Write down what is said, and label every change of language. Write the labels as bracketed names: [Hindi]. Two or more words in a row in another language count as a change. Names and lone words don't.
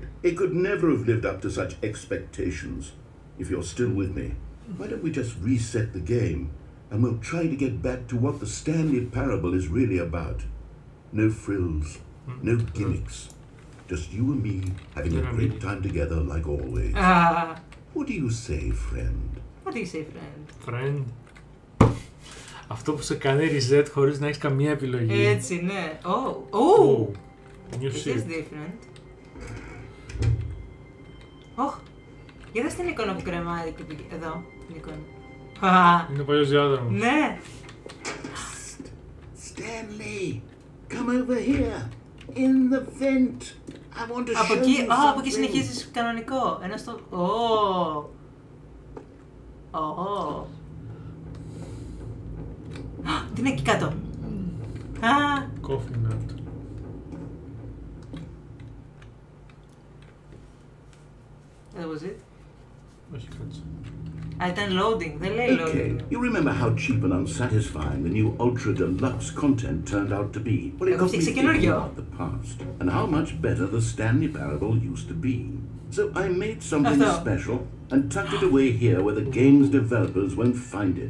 [English] It could never have lived up to such expectations. If you're still with me, why don't we just reset the game, and we'll try to get back to what the Stanley Parable is really about. No frills, no gimmicks. Just you and me having a great time together like always. What do you say, friend? What do you say, friend? Friend. [Greek] Αυτό που σε κάνει reset χωρίς να έχεις καμία επιλογή. Έτσι, ναι. [English] Oh! New It shit. is different. [Greek] Είδες την εικόνα που κρεμάει εδώ, την εικόνα. Είναι ο παλιός διάδρομος. Ναι! [English] Stanley, come over here. In the vent. I want to [Greek] Από [English] show [Greek] εκεί, [English] you [Greek] από εκεί [English] something. [Greek] συνεχίζεις κανονικό. Ένα στο... Τι είναι εκεί κάτω. Α, [English] Coffee nut. that was it. [Greek] Όχι, κάτσε. Α, ήταν loading, δεν λέει [English] Okay, loading. you remember how cheap and unsatisfying the new Ultra Deluxe content turned out to be? Well, it [Greek] Εγώ [English] got me [Greek] φτιάξα [English] thinking [Greek] καινούριο. [English] about the past and how much better the Stanley Parable used to be. So I made something [Greek] Αυτό. [English] special and tucked it away here where the game's developers won't find it.